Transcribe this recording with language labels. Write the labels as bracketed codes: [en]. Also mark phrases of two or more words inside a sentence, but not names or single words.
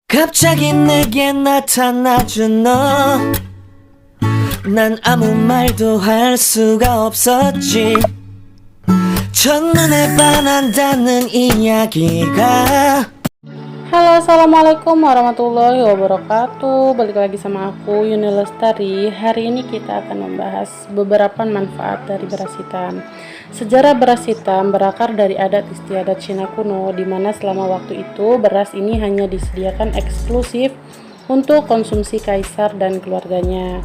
[ko] 갑자기 내게 나타나준 너, 난 아무 말도 할 수가 없었지. 첫눈에 반한다는 이야기가. [id] Halo, [ar] السلام عليكم ورحمة الله وبركاته. [id] Balik lagi sama aku Yuni Lestari. Hari ini kita akan membahas beberapa manfaat dari beras hitam. Sejarah beras hitam berakar dari adat istiadat Cina kuno, di mana selama waktu itu beras ini hanya disediakan eksklusif untuk konsumsi kaisar dan keluarganya.